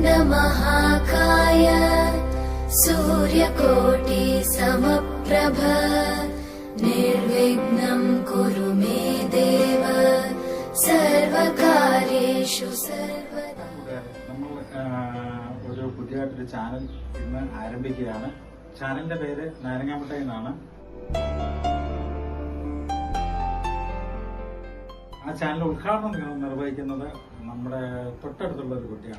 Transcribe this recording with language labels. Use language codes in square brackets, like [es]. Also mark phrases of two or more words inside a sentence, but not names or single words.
[sa] महाकाय सूर्यकोटि समप्रभ निर्विघ्नं कुरु मे देव सर्वकार्येषु सर्वदा. [ml] ഒരു പുതിയതായിട്ടൊരു ചാനൽ ഇന്ന് ആരംഭിക്കുകയാണ്. ചാനലിന്റെ പേര് നാരങ്ങാമുട്ടായി എന്നാണ്. ആ ചാനൽ ഉദ്ഘാടനം നിർവഹിക്കുന്നത് നമ്മുടെ തൊട്ടടുത്തുള്ള ഒരു കുട്ടിയാണ്.